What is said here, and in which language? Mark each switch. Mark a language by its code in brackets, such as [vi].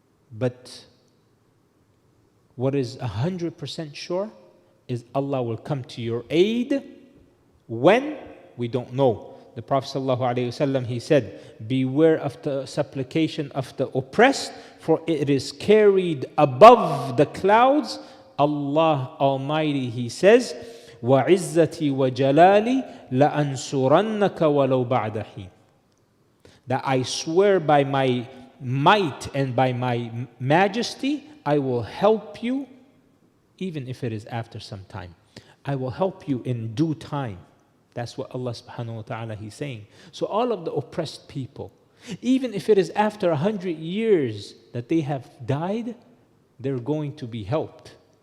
[en] But what is 100% sure is Allah will come to your aid. When? We don't know. The Prophet ﷺ, he said, beware of the supplication of the oppressed, for it is carried above the clouds. Allah Almighty, He says, [ar] وَعِزَّتِي وَجَلَالِي لَأَنْصُرَنَّكَ وَلَوْ بَعْدَ حِينٍ. [en] That I swear by my might and by my majesty, I will help you even if it is after some time. I will help you in due time. That's what Allah subhanahu wa ta'ala, He's saying. So all of the oppressed people, even if it is after 100 years that they have died, they're going to be helped.